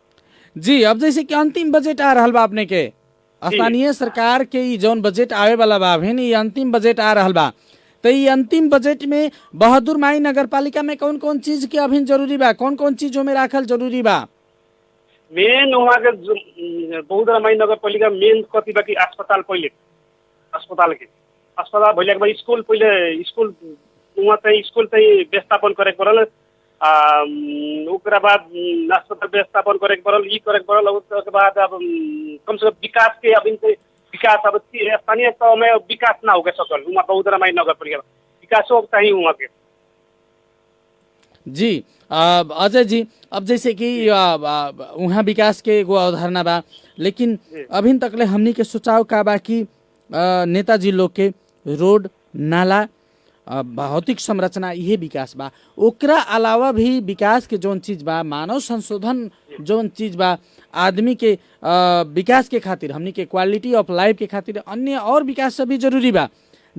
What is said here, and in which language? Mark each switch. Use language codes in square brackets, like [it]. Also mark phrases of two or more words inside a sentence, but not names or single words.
[bho] जी, अब जैसे कि अंतिम बजट आ रहा बा अपने के स्थानीय सरकार के जौन बजट आवे वाला बा, ये अंतिम बजट आ रहा बा, तो ये अंतिम बजट में बहादुर माई नगर पालिका में कौन कौन चीज के अभी जरूरी बा, कौन कौन चीजों में राखल जरूरी बा? मेन वहाँ के बहादुर माई नगर पालिका मेन कति बा कि अस्पताल, पहले अस्पताल भइला के बाद स्कूल, पहले स्कूल वहाँ चाहिँ स्कूल चाहिँ व्यवस्थापन करे पड़ल, ओकरा बाद अस्पताल व्यवस्थापन करे पड़ल, ई करे पड़ल। उसके बाद अब कम से कम विकास के अब विकास अब स्थानीय तह में विकास ना हो सकल, वहाँ बहादुर माई नगर पालिका विकास हो चाहिए वहाँ के। जी अजय जी, अब जैसे कि वहाँ विकास के एगो अवधारणा बा, लेकिन अभी तक ले हमनी के सुझाव का बा कि नेताजी लोग के रोड, नाला, भौतिक संरचना ये विकास बा, ओकरा अलावा भी विकास के जौन चीज बा, मानव संशोधन जौन चीज बा, आदमी के विकास के खातिर, हमनी के [en] quality of life [bho] के खातिर अन्य और विकास सभी जरूरी बा।